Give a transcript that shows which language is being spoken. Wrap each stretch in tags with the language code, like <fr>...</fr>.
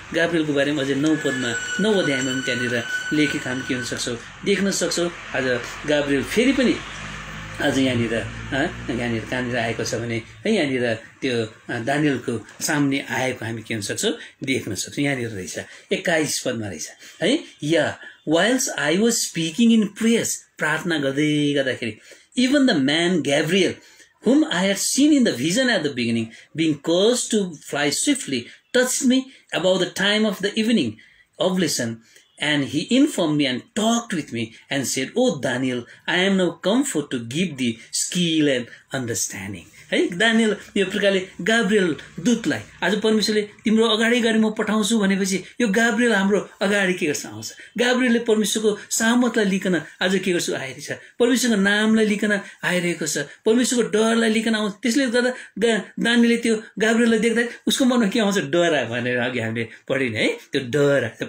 <ne>गाब्रिएलको बारेमा अझै 9 पदमा 9 अध्यायमा पनि त्यहाँनिर लेखेको हामी के हुन सक्छौँ देख्न सक्छौँ। आज गाब्रिएल फेरि पनि आज यहाँनिर कहाँनिर आएको छ भने है यहाँनिर त्यो दानियलको सामने आएको हामी के हुन सक्छौँ देख्न सक्छौँ। यहाँनिर रहेछ 21 पदमा रहेछ है या</ne> <en>whilst I was speaking in prayers</en> <ne>प्रार्थना गर्दाखेरि</ne> <en>even the man Gabriel whom I had seen in the vision at the beginning being caused to fly swiftly touched me about the time of the evening oblation And he informed me and talked with me and said, "Oh Daniel, I am now come for to give thee skill and understanding."</en> <ne>है Daniel यो प्रकारले Gabriel दूतलाई आज परमेश्वरले तिम्रो अगाडि गरी म पठाउँछु भनेपछि यो गाब्रिएल हाम्रो अगाडि के गर्छ आउँछ। गाब्रिएलले परमेश्वरको सामर्थलाई लिकन आज के गर्छु आइरहेको छ, परमेश्वरको नामलाई लिकन आइरहेको छ, परमेश्वरको डरलाई लिकन आउँछ। त्यसले गर्दा दानियलले त्यो गाब्रिएललाई देख्दा उसको मनमा के आउँछ, डर आयो भनेर अघि हामीले पढिने है, त्यो डर आयो।</ne>